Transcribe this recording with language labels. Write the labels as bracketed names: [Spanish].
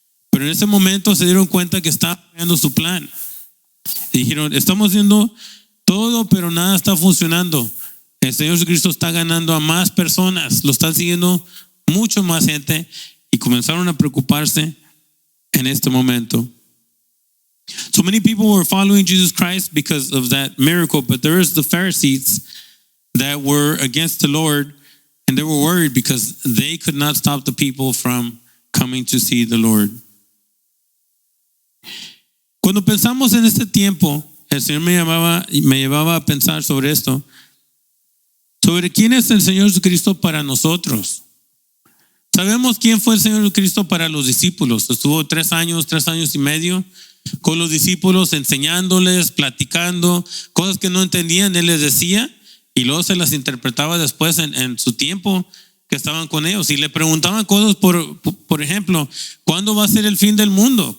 [Spanish] Pero en ese momento se dieron cuenta que estaba fallando su plan. Y dijeron, estamos haciendo todo, pero nada está funcionando. El Señor Jesucristo está ganando a más personas, lo están siguiendo mucho más gente, y comenzaron a preocuparse en este momento. [English] So many people were following Jesus Christ because of that miracle, but there is the Pharisees that were against the Lord, and they were worried because they could not stop the people from coming to see the Lord. [Spanish] Cuando pensamos en este tiempo, el Señor me llevaba a pensar sobre esto, sobre quién es el Señor Jesucristo para nosotros. Sabemos quién fue el Señor Jesucristo para los discípulos. Estuvo 3 años y medio con los discípulos, enseñándoles, platicando, cosas que no entendían, Él les decía, y luego se las interpretaba después en su tiempo que estaban con ellos. Y le preguntaban cosas, por ejemplo, ¿cuándo va a ser el fin del mundo?